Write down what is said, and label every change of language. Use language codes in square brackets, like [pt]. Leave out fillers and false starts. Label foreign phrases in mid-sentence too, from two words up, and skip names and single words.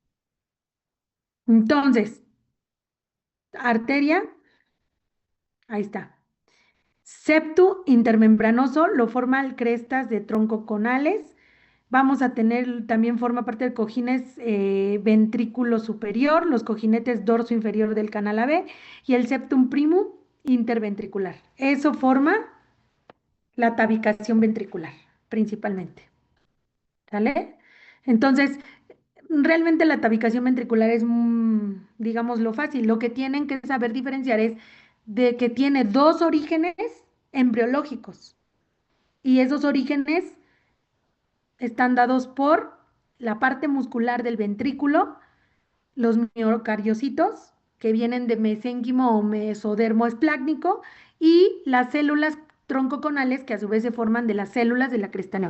[es] Entonces, arteria, ahí está. Septo intermembranoso lo forman crestas de tronco conales. Vamos a tener, también forma parte del cojines ventrículo superior, los cojinetes dorso inferior del canal AB y el septum primum interventricular. Eso forma la tabicación ventricular, principalmente. ¿Sale? Entonces, realmente la tabicación ventricular es, digamos, lo fácil. Lo que tienen que saber diferenciar es de que tiene dos orígenes embriológicos y esos orígenes están dados por la parte muscular del ventrículo, los miocardiocitos, que vienen de mesénquimo o mesodermo esplácnico, y las células troncoconales, que a su vez se forman de las células de la cresta neural.